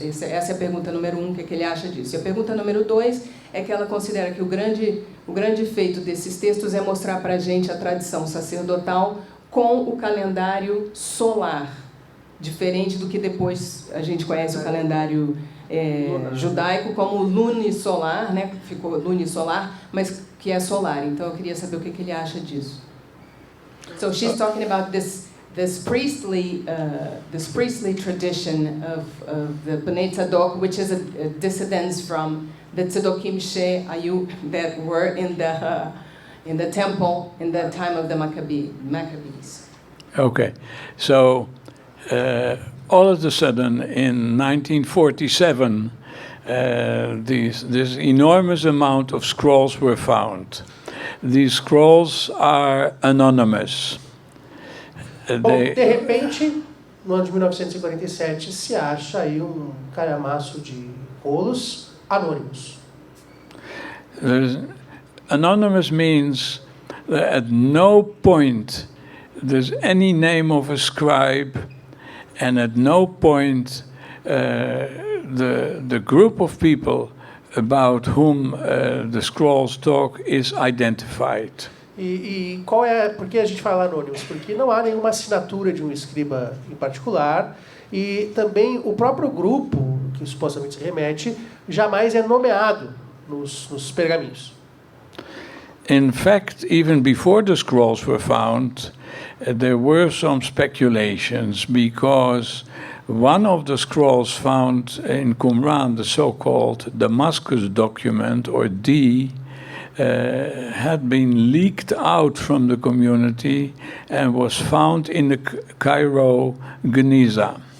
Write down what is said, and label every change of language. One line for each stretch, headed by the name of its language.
Portuguese: Essa é a pergunta número 1, o que ele acha disso. E a pergunta número 2 é que ela considera que o grande feito desses textos é mostrar para a gente a tradição sacerdotal com o calendário solar, diferente do que depois a gente conhece o calendário judaico como lunisolar, né? Ficou lunisolar, mas que é solar. Então eu queria saber o que ele acha disso.
English: So she's talking about this priestly tradition of the Bnei Tzadok, which is a dissidence from the Tzedokim She'ayu that were in the temple in the time of the Maccabees. Okay, so all of a sudden in 1947, this enormous amount of scrolls were found. These scrolls are anonymous.
Portuguese: Bom, de repente, no ano de 1947, se acha aí calhamaço de rolos anônimos.
English: Anonymous means that at no point there's any name of a scribe, and at no point the group of people about whom the scrolls talk is identified.
Portuguese: E qual por que a gente fala anônimos? Porque não há nenhuma assinatura de um escriba em particular e também o próprio grupo, que supostamente se remete, jamais é nomeado nos pergaminhos.
English: In fact, even before the scrolls were found, there were some speculations because one of the scrolls found in Qumran, the so-called Damascus document, or D, had been leaked out from the community and was found in the Cairo Geniza.